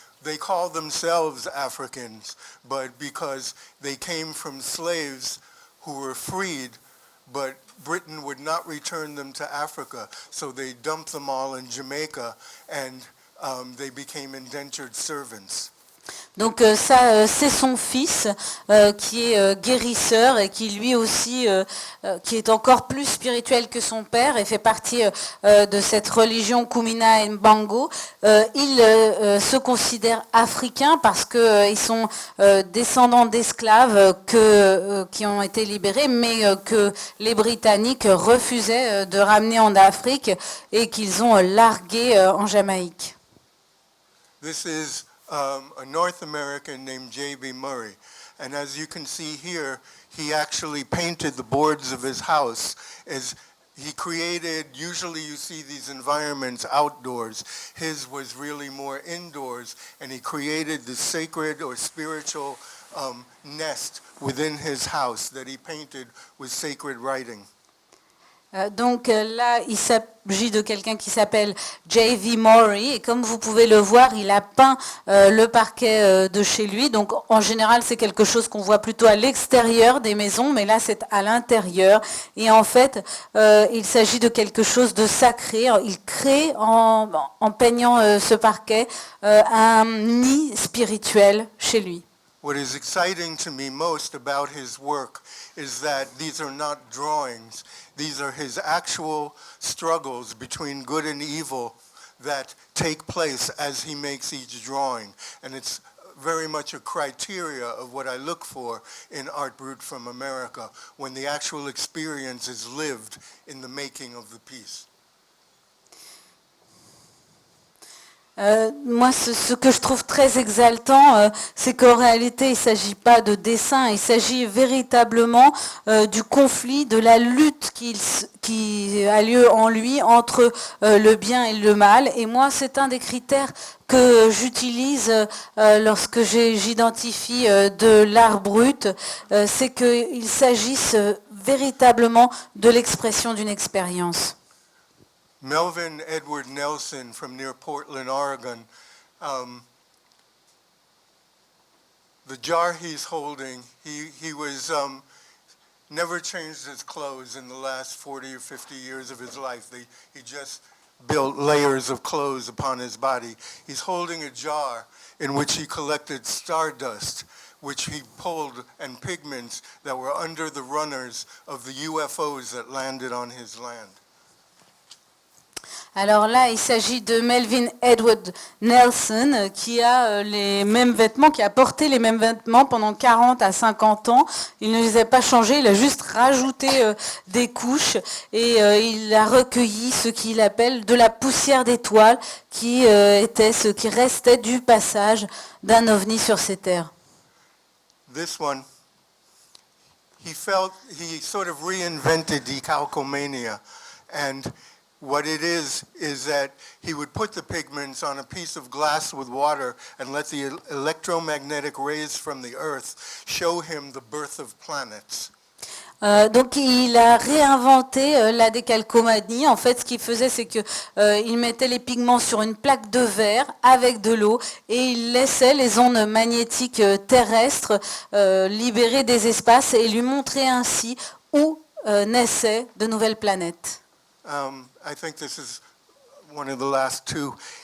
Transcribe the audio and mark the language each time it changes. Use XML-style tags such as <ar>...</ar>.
<en>They call themselves Africans, but because they came from slaves who were freed, but Britain would not return them to Africa, so they dumped them all in Jamaica, and they became indentured servants.</en> <fr>Donc ça, c'est son fils qui est guérisseur et qui lui aussi, qui est encore plus spirituel que son père et fait partie de cette religion Kumina et Mbango. Il se considère africain parce qu'ils sont descendants d'esclaves qui ont été libérés, mais que les Britanniques refusaient de ramener en Afrique et qu'ils ont largués en Jamaïque.</fr> <en>This is a North American named J.B. Murray. And as you can see here, he actually painted the boards of his house. As he created, usually you see these environments outdoors. His was really more indoors, and he created the sacred or spiritual nest within his house that he painted with sacred writing.</en> <fr>Donc là, il s'agit de quelqu'un qui s'appelle J.V. Murray, et comme vous pouvez le voir, il a peint le parquet de chez lui. Donc en général, c'est quelque chose qu'on voit plutôt à l'extérieur des maisons, mais là, c'est à l'intérieur. Et en fait, il s'agit de quelque chose de sacré. Il crée, en peignant ce parquet, un nid spirituel chez lui.</fr> <en>What is exciting to me most about his work is that these are not drawings. These are his actual struggles between good and evil that take place as he makes each drawing. And it's very much a criteria of what I look for in Art Brut from America, when the actual experience is lived in the making of the piece.</en> <fr>Moi, ce que je trouve très exaltant, c'est qu'en réalité, il ne s'agit pas de dessin, il s'agit véritablement du conflit, de la lutte qui a lieu en lui entre le bien et le mal. Et moi, c'est un des critères que j'utilise lorsque j'identifie de l'art brut, c'est qu'il s'agisse véritablement de l'expression d'une expérience.</fr> <en>Melvin Edward Nelson from near Portland, Oregon, the jar he's holding, he was never changed his clothes in the last 40 or 50 years of his life. He just built layers of clothes upon his body. He's holding a jar in which he collected stardust, which he pulled, and pigments that were under the runners of the UFOs that landed on his land.</en> <fr>Alors là, il s'agit de Melvin Edward Nelson qui a les mêmes vêtements, qui a porté les mêmes vêtements pendant 40 à 50 ans. Il ne les a pas changés, il a juste rajouté des couches et il a recueilli ce qu'il appelle de la poussière d'étoiles qui était ce qui restait du passage d'un ovni sur ces terres.</fr> <en>This one, he sort of reinvented decalcomania, and what it is that he would put the pigments on a piece of glass with water and let the electromagnetic rays from the earth show him the birth of planets.</en> <fr>Donc il a réinventé la décalcomanie. En fait, ce qu'il faisait, c'est que il mettait les pigments sur une plaque de verre avec de l'eau et il laissait les ondes magnétiques terrestres libérer des espaces et lui montrer ainsi où naissaient de nouvelles planètes.</fr> <en>I think this is one of the last two.</en>